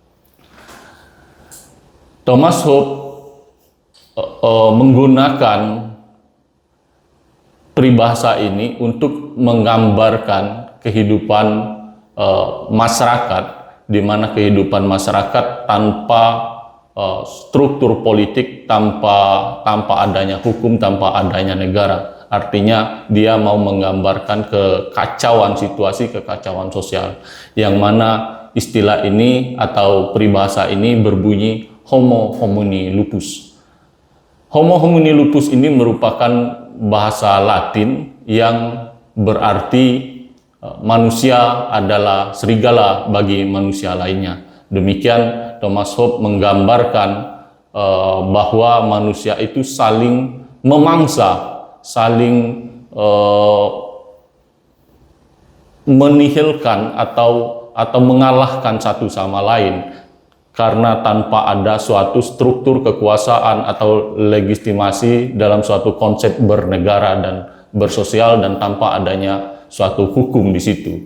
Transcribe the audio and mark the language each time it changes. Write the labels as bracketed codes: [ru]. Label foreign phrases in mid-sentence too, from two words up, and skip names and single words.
[id] Thomas Hobbes menggunakan peribahasa ini untuk menggambarkan kehidupan masyarakat, di mana kehidupan masyarakat tanpa struktur politik, tanpa adanya hukum, tanpa adanya negara. Artinya dia mau menggambarkan kekacauan situasi, kekacauan sosial, yang mana istilah ini atau peribahasa ini berbunyi [la] homo homini lupus. Homo homini lupus [id] ini merupakan bahasa Latin yang berarti manusia adalah serigala bagi manusia lainnya. Demikian Thomas Hobbes menggambarkan bahwa manusia itu saling memangsa, saling menihilkan atau mengalahkan satu sama lain, karena tanpa ada suatu struktur kekuasaan atau legitimasi dalam suatu konsep bernegara dan bersosial, dan tanpa adanya suatu hukum di situ.